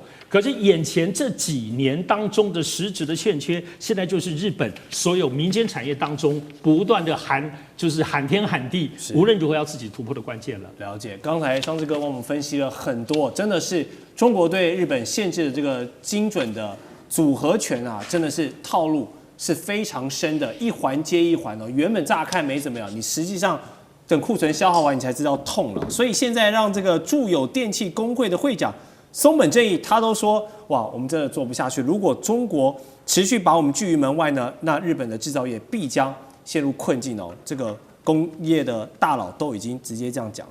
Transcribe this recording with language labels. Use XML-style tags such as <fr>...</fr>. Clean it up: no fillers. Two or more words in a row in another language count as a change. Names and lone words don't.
<zh>可是眼前這幾年當中的實質的欠缺，現在就是日本所有民間產業當中不斷的就是喊天喊地，無論如何要自己突破的關鍵了。了解，剛才雙志哥幫我們分析了很多，真的是中國對日本限制的這個精準的組合拳啊，真的是套路是非常深的，一環接一環哦。原本乍看沒怎麼樣，你實際上等庫存消耗完，你才知道痛了。所以現在讓這個住友電器工會的會長松本正義他都說，哇，我们真的做不下去。如果中國持續把我們拒於門外呢，那日本的製造業必將陷入困境哦。這個工業的大佬都已經直接這樣講。</zh>